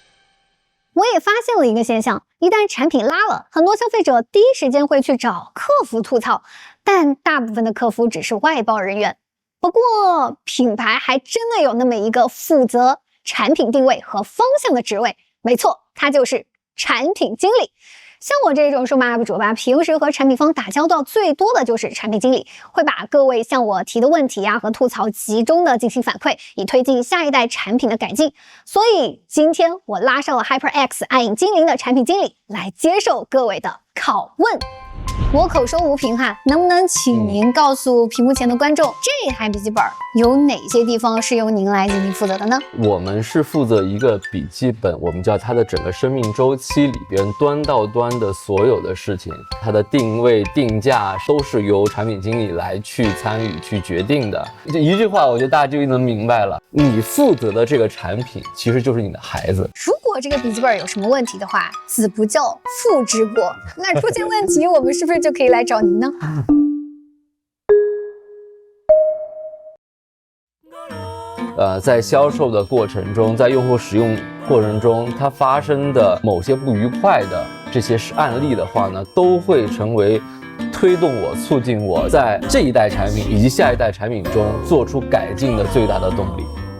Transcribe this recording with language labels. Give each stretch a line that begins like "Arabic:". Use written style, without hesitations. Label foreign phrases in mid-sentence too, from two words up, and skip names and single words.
Chinese: 我也發現了一個現象，一旦產品拉了，很多消費者第一時間會去找客服吐槽，但大部分的客服只是外包人員。不過品牌還真的有那麼一個負責產品定位和方向的職位，沒錯，它就是產品經理。像我這種數碼 UP 主吧，平時和產品方打交道最多的就是產品經理，會把各位向我提的問題和吐槽集中的進行反馈，以推进下一代產品的改進。所以今天我拉上了 HyperX 暗影精靈的產品經理来接受各位的拷問。我口说无凭能不能請您告訴屏幕前的觀眾，這台筆記本有哪些地方是由您來進行負責的呢？我們是負責一個筆記本，我們叫它的整個生命週期裡邊端到端的所有的事情，它的定位、定價都是由產品經理來去參與、去決定的。這一句話，我覺得大家就能明白了，你負責的這個產品其實就是你的孩子。如果這個筆記本有什麼問題的話，子不教父之過，那出現問題我們是不是就可以來找您呢？在銷售的過程中，在用戶使用過程中，它發生的某些不愉快的這些案例的話呢，都會成為推動我、促進我在這一代產品以及下一代產品中做出改進的最大的動力。